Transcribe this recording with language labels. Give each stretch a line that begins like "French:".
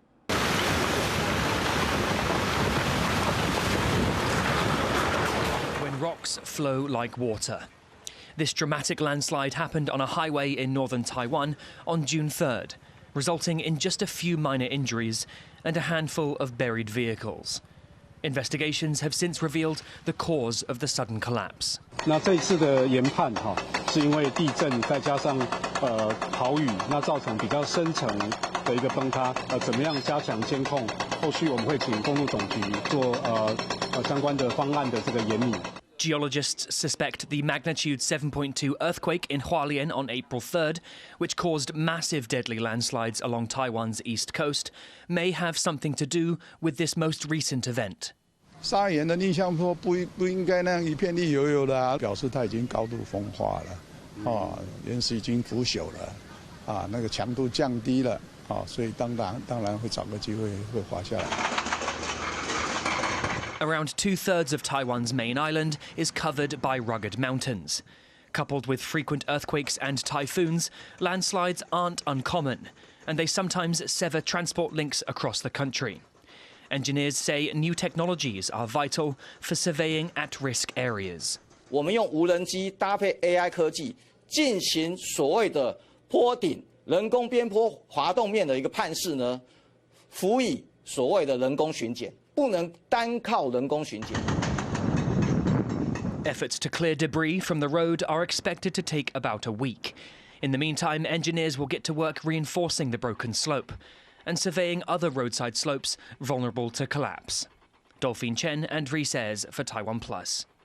English: When rocks flow like water. This dramatic landslide happened on a highway in northern Taiwan on June 3rd, resulting in just a few minor injuries and a handful of buried vehicles. Investigations have since revealed the cause of the sudden collapse.
Chinese: 那这一次的研判是因为地震再加上豪雨，那造成比较深层的一个崩塌。怎么样加强监控？后续我们会请公路总局做相关的方案的这个研拟。
English: Geologists suspect the magnitude 7.2 earthquake in Hualien on April 3rd, which caused massive deadly landslides along Taiwan's east coast, may have something to do with this most recent event.
Chinese: 砂岩的逆向坡不应该那样一片绿油油的啊，表示它已经高度风化了，岩石已经腐朽了，那个强度降低了，所以当然会找个机会会滑下来。
English: Around 2/3 of Taiwan's main island is covered by rugged mountains. Coupled with frequent earthquakes and typhoons, landslides aren't uncommon, and they sometimes sever transport links across the country. Engineers say new technologies are vital for surveying at-risk areas.
Chinese: 我们用无人机搭配 AI 科技，进行所谓的坡顶人工边坡滑动面的一个判识呢，辅以所谓的人工巡检。不能单靠人工巡检。
English: Efforts to clear debris from the road are expected to take about a week. In the meantime, engineers will get to work reinforcing the broken slope and surveying other roadside slopes vulnerable to collapse. Dolphin Chen and Rees for TaiwanPlus.